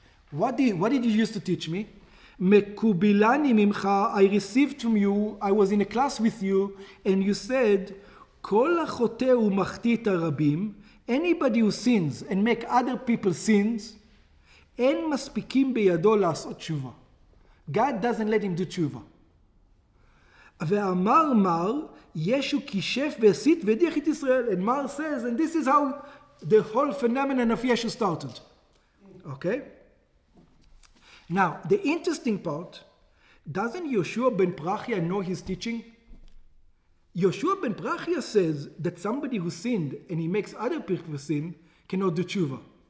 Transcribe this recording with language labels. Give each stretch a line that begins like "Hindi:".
English: What did you used to teach me?
Hebrew: Mekubilani mimcha,
English: I received from you, I was in a class with you, and you said,
Hebrew: Kol hachoteh umachti et harabim,
English: anybody who sins and make other people sins,
Hebrew: en maspikim beyado la'asot tshuva.
English: God doesn't let him do tshuva.
Hebrew: ואמר מר, ישו כישף והסית והדיח את ישראל.
English: And Mar says, and this is how the whole phenomenon of Yeshu started. Okay? Now, the interesting part, doesn't Yoshua ben Parachia know his teaching? Yoshua ben Parachia says that somebody who sinned and he makes other people sin cannot do tshuva.